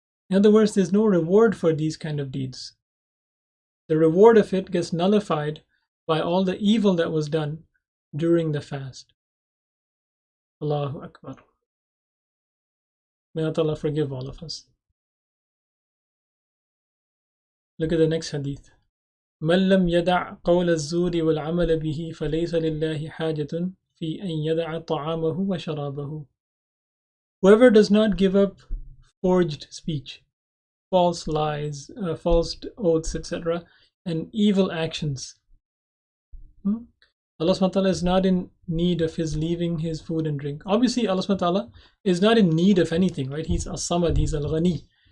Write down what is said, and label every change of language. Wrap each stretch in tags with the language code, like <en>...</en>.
<en>In other words, there's no reward for these kind of deeds. The reward of it gets nullified by all the evil that was done during the fast. Allahu Akbar. May Allah forgive all of us. Look at the next hadith.</en> <ar>من لم يدع قول الزور والعمل به فليس لله حاجة في أن يدع طعامه وشرابه.</ar> <en>Whoever does not give up forged speech, false lies, false oaths, etc., and evil actions. Allah subhanahu wa ta'ala is not in need of his leaving his food and drink. Obviously, Allah subhanahu wa ta'ala is not in need of anything, right? He's as-samad, he's al-ghani.</en>